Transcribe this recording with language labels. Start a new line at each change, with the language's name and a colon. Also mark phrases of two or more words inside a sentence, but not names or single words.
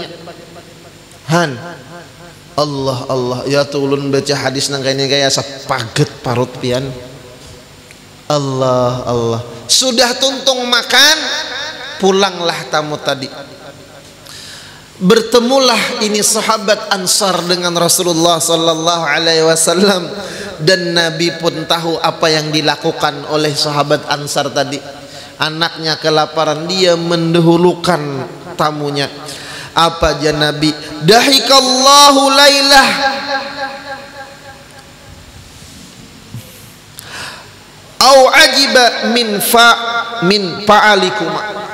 Banjar: Han, Allah ya tulun baca hadis nang kayaknya kayak sepaget parut pian. Allah. Sudah tuntung makan, pulanglah tamu tadi. Bertemulah ini sahabat Ansar dengan Rasulullah
Arabic: صلى الله عليه وسلم,
Banjar: dan Nabi pun tahu apa yang dilakukan oleh sahabat Ansar tadi. Anaknya kelaparan, dia mendahulukan tamunya. Apa aja Nabi?
Arabic: ضحك الله الليلة. أو عجب من فعالكما.